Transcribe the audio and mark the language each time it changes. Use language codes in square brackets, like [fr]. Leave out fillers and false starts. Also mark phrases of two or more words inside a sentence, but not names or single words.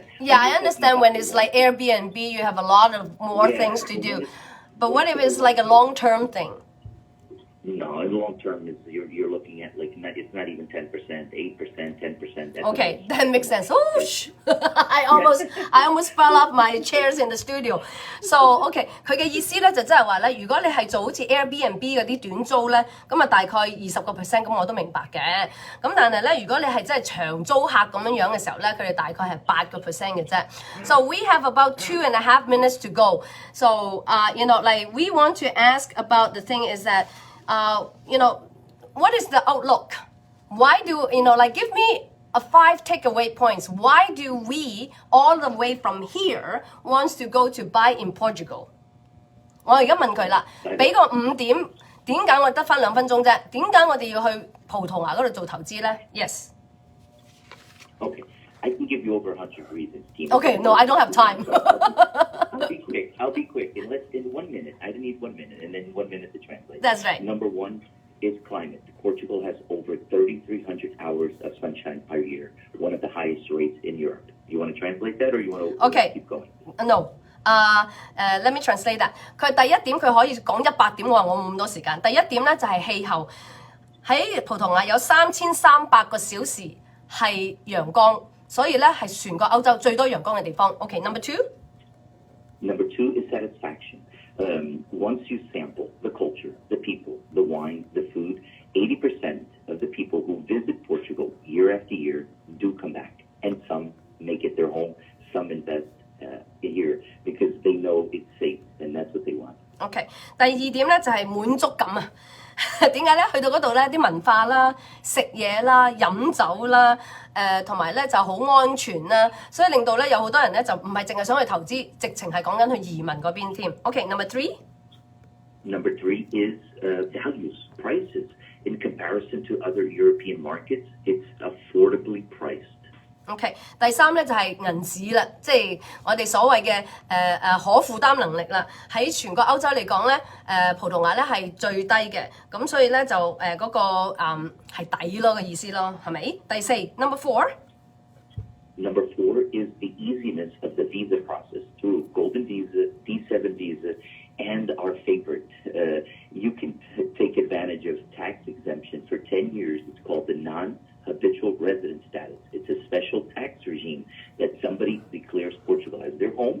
[en] Yeah, I understand when it's like Airbnb, you have a lot of more things to do. But what if it's like a long-term thing? No, in long term, you're looking at it's not even 10%, 8%, 10%. Okay, that makes sense. Oh, I almost fell off my chairs in the studio. So, [yue] okay， 佢嘅意思咧就即係話咧，如果你係做好似 Airbnb 嗰啲短租咧，咁啊大概20%，咁我都明白嘅。咁但係咧，如果你係真係長租客咁樣嘅時候咧，佢哋大概係8%嘅啫。 [en] So we have about 2.5 minutes to go. So, we want to ask about the thing is that. What is the outlook? Why do, give me a 5 takeaway points. Why do we, all the way from here, wants to go to buy in Portugal? [yue] 我而家問佢啦，俾個5點，點解我得返2分鐘啫？點解我哋要去葡萄牙嗰度做投資呢？ [en] Yes. Okay, I can give you over 100 reasons, Tina. Okay, no, I don't have time. I'll be quick. In 1 minute, I need 1 minute, and then 1 minute to translate. That's right. Number one is climate. Portugal has over 3,300 hours of sunshine per year, one of the highest rates in Europe. You want to translate that, or you want to keep going? No. Let me translate that. [yue] 佢第一點佢可以講100點，我冇咁多時間。第一點咧就係氣候，喺葡萄牙有3300個小時係陽光，所以咧係全個歐洲最多陽光嘅地方。 [en] Okay, number two. Number two is satisfaction. Once you sample the culture, the people, the wine, the food, 80% of the people who visit Portugal year after year do come back, and some make it their home, some invest here because they know it's safe, and that's what they want. Okay. [yue] 第二點咧就係滿足感啊！點解咧？去到嗰度咧，啲文化啦、食嘢啦、飲酒啦，同埋咧就好安全啦，所以令到咧有好多人咧就唔係淨係想去投資，直情係講緊去移民嗰邊添。 [en] Okay, number three. Number three is values, prices. In comparison to other European markets, it's affordably priced. [yue] OK， 第三咧就係銀紙啦，即係我哋所謂嘅可負擔能力啦。喺全個歐洲嚟講咧，葡萄牙咧係最低嘅，咁所以咧就嗰個係抵咯嘅意思咯，係咪？ [en] 第四 ，number four. Number four is the easiness of the visa process through Golden Visa, D7 Visa, and our favorite. You can take advantage of tax exemption for 10 years. It's called the non-habitual resident status. It's a special tax regime that somebody declares Portugal as their home.